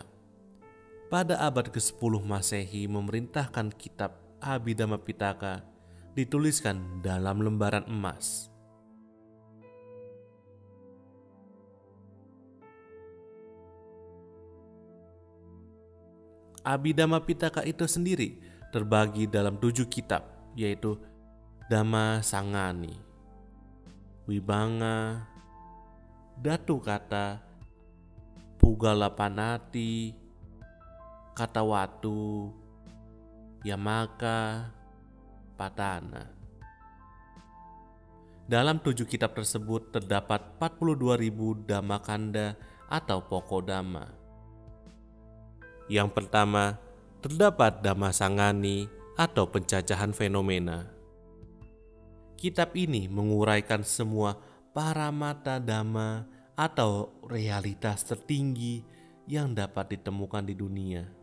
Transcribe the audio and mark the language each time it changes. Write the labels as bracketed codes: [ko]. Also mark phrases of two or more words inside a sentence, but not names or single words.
[id] Pada abad ke-10 Masehi memerintahkan kitab Abhidhamma Pitaka dituliskan dalam lembaran emas. Abhidhamma Pitaka itu sendiri terbagi dalam 7 kitab, yaitu Dhamma Sangani, Vibhanga, Datu Kata, Pugalapanati, Katawatu, Yamaka, Patana. Dalam 7 kitab tersebut terdapat 42.000 Dhammakanda atau pokok Dhamma. Yang pertama, terdapat Dhamma Sangani atau pencacahan fenomena. Kitab ini menguraikan semua [pi] paramata dhamma [id] atau realitas tertinggi yang dapat ditemukan di dunia.